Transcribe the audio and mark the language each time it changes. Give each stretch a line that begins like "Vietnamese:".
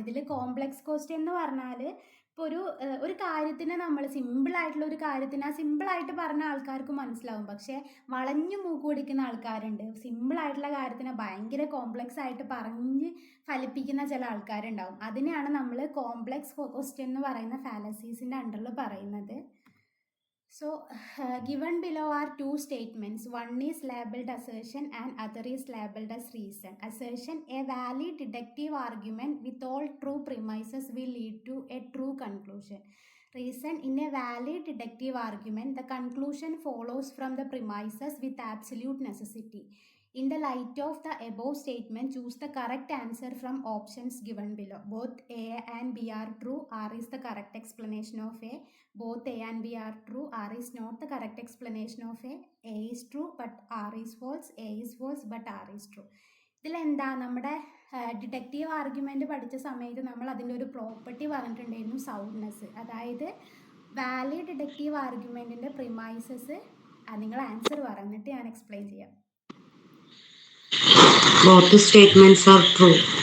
Malayalam: ഇതിൽ complex question എന്ന് പറഞ്ഞാൽ ഇപ്പോൾ ഒരു കാര്യത്തിനെ നമ്മൾ സിമ്പിളായിട്ടുള്ള ഒരു കാര്യത്തിന് ആ സിമ്പിളായിട്ട് പറഞ്ഞ ആൾക്കാർക്ക് മനസ്സിലാവും. പക്ഷേ വളഞ്ഞു മൂക്ക് പിടിക്കുന്ന ആൾക്കാരുണ്ട്. സിമ്പിളായിട്ടുള്ള കാര്യത്തിനെ ഭയങ്കര കോംപ്ലെക്സ് ആയിട്ട് പറഞ്ഞ് ഫലിപ്പിക്കുന്ന ചില ആൾക്കാരുണ്ടാവും. അതിനെയാണ് നമ്മൾ കോംപ്ലെക്സ് ക്വസ്റ്റ്യൻ എന്ന് പറയുന്ന ഫാലസീസിൻ്റെ അണ്ടറിൽ പറയുന്നത്.
English: So, given below are two statements. One is labeled assertion and other is labeled as reason. Assertion: a valid deductive argument with all true premises will lead to a true conclusion. Reason: in a valid deductive argument, the conclusion follows from the premises with absolute necessity. In the light of the above statement, choose the correct answer from options given below. Both A and B are true. R is the correct explanation of A. Both A and B are true. R is not the correct explanation of A. A is true but R is false. A is false but R is true.
Malayalam: ഇതിലെന്താ, നമ്മുടെ deductive argument പഠിച്ച സമയത്ത് നമ്മൾ അതിൻ്റെ ഒരു property പറഞ്ഞിട്ടുണ്ടായിരുന്നു, soundness. അതായത് valid deductive ആർഗ്യുമെൻറ്റിൻ്റെ premises നിങ്ങൾ ആൻസർ പറഞ്ഞിട്ട് ഞാൻ എക്സ്പ്ലെയിൻ ചെയ്യാം.
English: Both statements are true.